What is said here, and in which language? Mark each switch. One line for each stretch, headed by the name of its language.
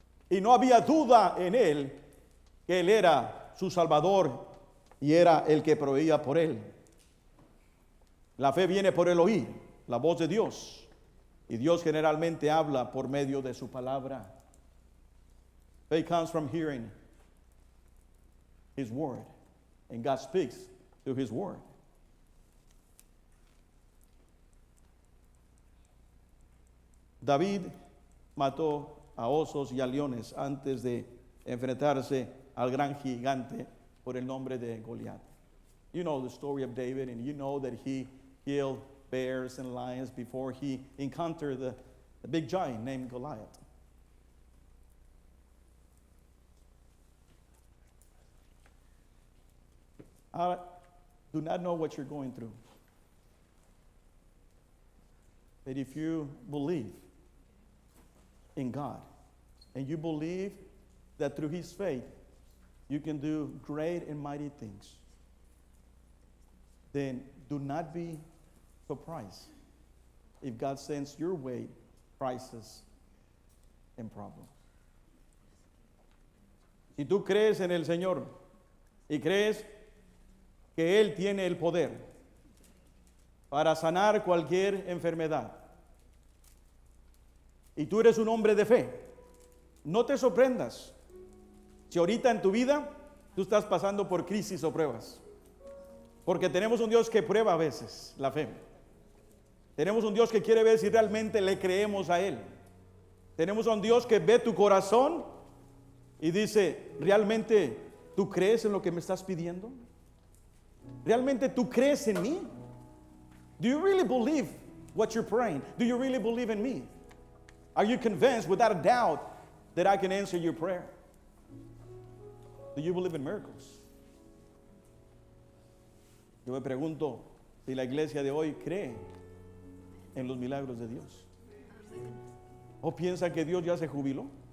Spanish: Y no había duda en él que él era su Salvador y era el que proveía por él. La fe viene por el oír, la voz de Dios. Y Dios generalmente habla por medio de su palabra.
English: Faith comes from hearing His word. And God speaks through His word.
Spanish: David mató a osos y a leones antes de enfrentarse al gran gigante por el nombre de Goliat.
English: You know the story of David, and you know that he killed bears and lions before he encountered the big giant named Goliath. I do not know what you're going through. But if you believe in God and you believe that through His faith you can do great and mighty things, then do not be surprised if God sends your way crisis and problems.
Spanish: Si tú crees en el Señor y crees que Él tiene el poder para sanar cualquier enfermedad, y tú eres un hombre de fe, no te sorprendas si ahorita en tu vida tú estás pasando por crisis o pruebas, porque tenemos un Dios que prueba a veces la fe. Tenemos un Dios que quiere ver si realmente le creemos a Él. Tenemos un Dios que ve tu corazón y dice, ¿realmente tú crees en lo que me estás pidiendo? ¿Realmente tú crees en mí?
English: Do you really believe what you're praying? Do you really believe in me? Are you convinced without a doubt that I can answer your prayer? Do you believe in miracles?
Spanish: Yo me pregunto si la iglesia de hoy cree en los milagros de Dios. ¿O piensa que Dios ya se jubiló?